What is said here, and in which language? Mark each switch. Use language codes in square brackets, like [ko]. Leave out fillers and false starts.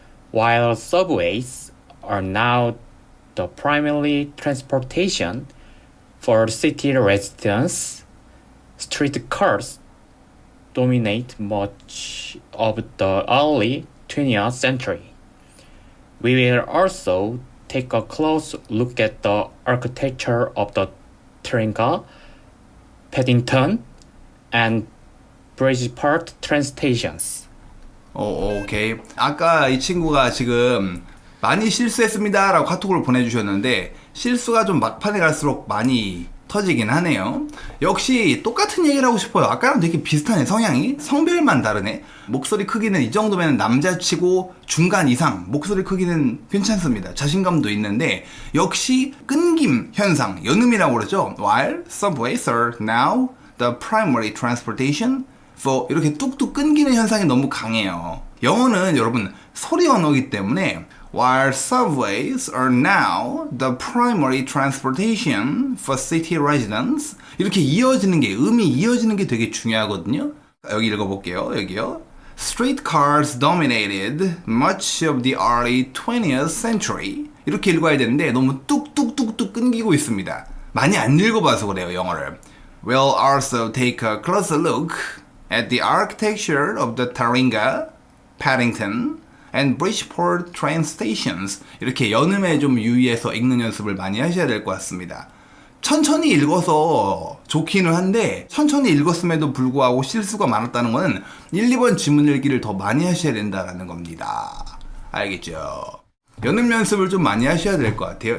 [en] While subways are now the primary transportation for city residents, streetcars dominate much of the early 20th century. We will also take a close look at the architecture of the Taringa, Paddington, and Bridgeport train stations. [ko] 오케이. 아까 이 친구가 지금 많이 실수했습니다 라고 카톡을 보내주셨는데 실수가 좀 막판에 갈수록 많이 터지긴 하네요. 역시 똑같은 얘기를 하고 싶어요. 아까랑 되게 비슷하네. 성향이 성별만 다르네. 목소리 크기는 이 정도면 남자치고 중간 이상 목소리 크기는 괜찮습니다. 자신감도 있는데 역시 끊김 현상, 연음이라고 그러죠. [en] While subways are now the primary transportation for [ko] 이렇게 뚝뚝 끊기는 현상이 너무 강해요. 영어는 여러분 소리 언어이기 때문에 [en] While subways are now the primary transportation for city residents [ko] 이렇게 이어지는 게 음이 이어지는 게 되게 중요하거든요. 여기 읽어볼게요. 여기요. [en] Streetcars dominated much of the early 20th century [ko] 이렇게 읽어야 되는데 너무 뚝뚝뚝뚝 끊기고 있습니다. 많이 안 읽어봐서 그래요. 영어를. [en] We'll also take a closer look at the architecture of the Taringa, Paddington, and Bridgeport train stations. [ko] 이렇게 연음에 좀 유의해서 읽는 연습을 많이 하셔야 될 것 같습니다. 천천히 읽어서 좋기는 한데 천천히 읽었음에도 불구하고 실수가 많았다는 것은 1, 2번 지문 읽기를 더 많이 하셔야 된다는 겁니다. 알겠죠? 연음 연습을 좀 많이 하셔야 될 것 같아요.